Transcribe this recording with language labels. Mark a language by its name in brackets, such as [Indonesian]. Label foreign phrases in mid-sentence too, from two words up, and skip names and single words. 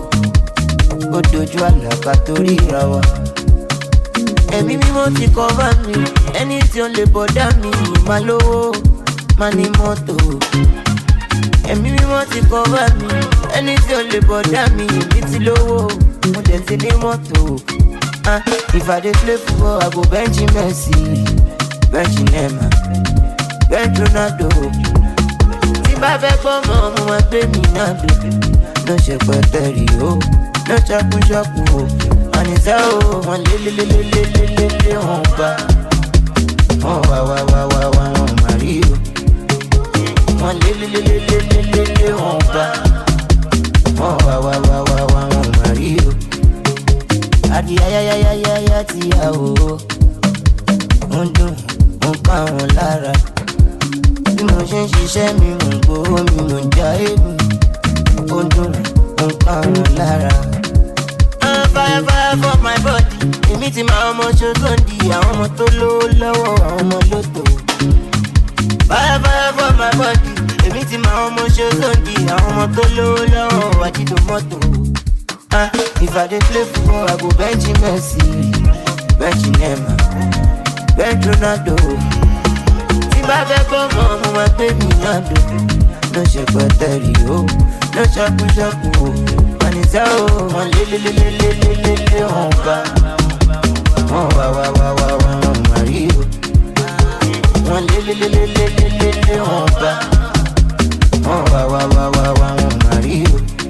[Yoruba] Ó dojú àlè àká torí ra wa. Ẹ̀mí mímọ́ ti cover mi, ẹni tí ó lè bọ̀dá mi máa lówó, máa ní mọ́tò. Ẹ̀mí mímọ́ ti cover mi, ẹni tí ó lè bọ̀dá mi èmi ti lówó, mo dẹ̀ ti ní mọ́tò. [Nigerian Pidgin] If I dey play football, I go bench Messi, bench Neymar, bench Ronaldo. [Yoruba] Tí bá fẹ́ gbọ́ mọ́ mo máa gbé mi náà dé. No ṣẹpẹtẹrì o, no ṣakúṣakú o. Àníṣẹ́ o, wọ́n lé wọn bá. Wọ́n wá wọn máa rí o. Wọ́n lé wọn bá. Wọ́n wá wọn máa rí o. Àdì ayáyáyáyá ti yà o. Ó ń dùn, ó ń pa wọn lára. Bí mo ṣe ń ṣiṣẹ́ mi, mò ń gbowó mi, mò ń já èébù. Ó ń dùn, ó ń pa wọn lára. [Nigerian Pidgin] Fire for my body. [Yoruba] Èmi ti máa ọmọ ṣoṣondi, àwọn ọmọ tó lówó lọ́wọ́, àwọn ọmọ lóto. [Nigerian Pidgin] Fire for my body. [Yoruba] Èmi ti máa ọmọ ṣoṣondi, àwọn ọmọ tó lówó lọ́wọ́, àjídò mọ́tò. [Nigerian Pidgin] If I dey play football, I go bench Messi, bench Neymar, bench Ronaldo. [Yoruba] Tí bá fẹ́ gbọ́ mọ́ mo máa gbé mi náà dò. No ṣẹpẹtẹrì o, no ṣakúṣakú o. Àníṣẹ́ o, wọ́n lé wọn bá. Wọ́n wá wọn máa rí o. Wọ́n lé wọn bá. Wọ́n wá wọn máa rí o.